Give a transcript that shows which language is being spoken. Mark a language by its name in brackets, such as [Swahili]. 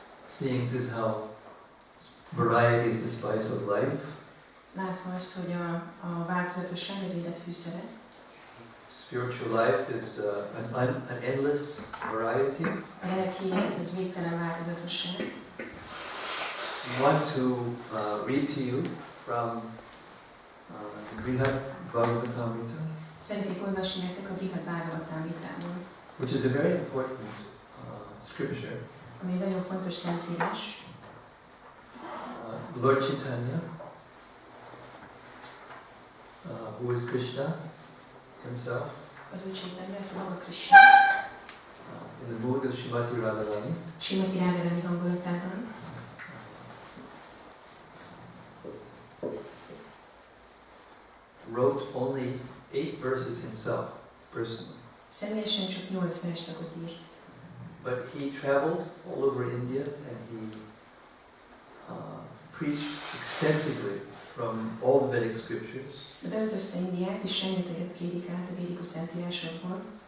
[English] Seeing this is how variety is the spice of life. [Hungarian] Látva azt, hogy a változatosság az élet fűszere. [English] Spiritual life is an endless variety. [Hungarian] A lelki élet az végtelen változatosság. [English] I want to read to you from Brihad Bhágavatámritából. [Hungarian] Szeretnék olvasni nektek a Brihad Bhágavatámritából. [English] Which is a very important scripture. [Hungarian] Ami egy nagyon fontos szentírás. [English] Lord Chaitanya, who is Krishna himself, [Hungarian] Az Úr Chaitanya, maga Krisna, [English] in the mood of Srimati Radharani, [Hungarian] Srimati Radharani hangulatában, [English] wrote only 8 verses himself, personally. [Hungarian] Személyesen csak 8 verszakot írt. [English] But he traveled all over India and he preached extensively from all the Vedic scriptures, [Hungarian] beutazta Indiát, és rengeteget prédikált a védikus szentírásokból,